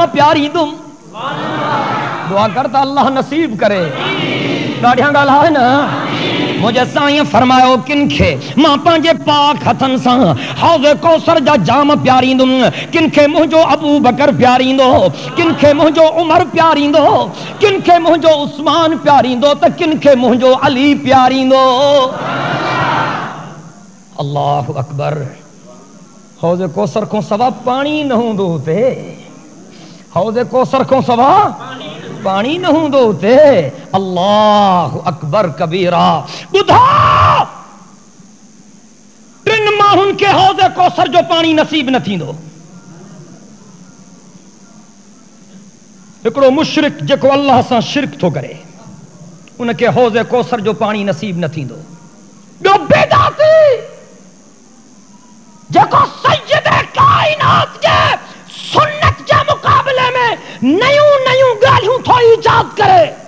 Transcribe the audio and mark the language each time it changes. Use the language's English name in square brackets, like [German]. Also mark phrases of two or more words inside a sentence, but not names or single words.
[Sindhi] प्यारींदुमि दुआ कर त अल्लाह नसीब करे ॾाढियां ॻाल्हि न मुझे साईं फरमायो किनखे मां पंहिंजे पाक हथनि सां हौज़े कौसर जा जाम प्यारींदुमि किनखे मुंहिंजो अबू बकर प्यारींदो किनखे मुंहिंजो उमर प्यारींदो किनखे मुंहिंजो उस्मान प्यारींदो त किनखे मुंहिंजो अली प्यारींदो [Arabic] الله أكبر [Sindhi] हौज़े कौसर को सवा पानी न हूंदो हुते हौज़े कौसर को सवा पानी न हूंदो हुते [Arabic] الله أكبر كبيرا [Sindhi] ॿुधो 3 माण्हुनि खे हौज़े कौसर जो पानी नसीब न थींदो हिकिड़ो मुशरिक जेको अल्लाह सां शिरक थो करे उनखे हौज़े कौसर जो पानी नसीब न थींदो ॿियो बेदाती जेको सैयद कायनात जे सुन्नत जे मुकाबले में नयूं नयूं ॻाल्हियूं थो ईजाद करे